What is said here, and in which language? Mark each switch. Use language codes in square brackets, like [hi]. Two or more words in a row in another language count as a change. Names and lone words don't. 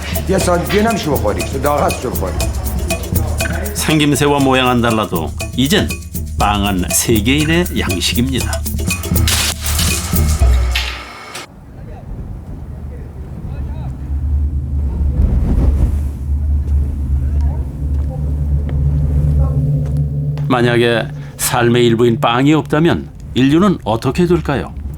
[fa] یه ساعت دیگه نمیشه بخوری داغ شو بخوری [ko] 생김새와 모양은 달라도 이젠 빵은 세계인의 양식입니다. 만약에 삶의 일부인 빵이 없다면 인류는 어떻게 될까요?